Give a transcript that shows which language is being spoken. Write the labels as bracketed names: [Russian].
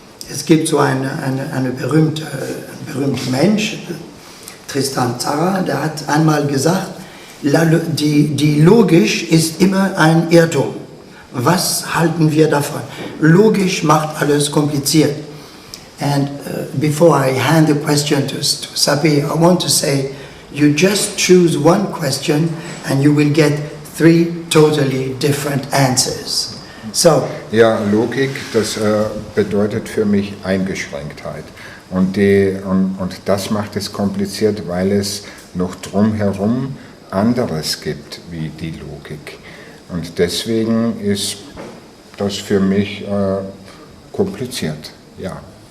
[German] Es gibt so einen berühmten Mensch, Tristan Tzara, der hat einmal gesagt, die Logik ist immer ein Irrtum. Was halten wir davon? Logisch macht alles kompliziert. [English] And before I hand the question to Sapi, I want to say, you just choose one question and you will get 3 totally different answers. So. [German] Ja, Logik, das bedeutet für mich Eingeschränktheit. Und das macht es kompliziert, weil es noch drumherum anderes gibt wie die Logik. Und deswegen ist das für mich kompliziert, ja.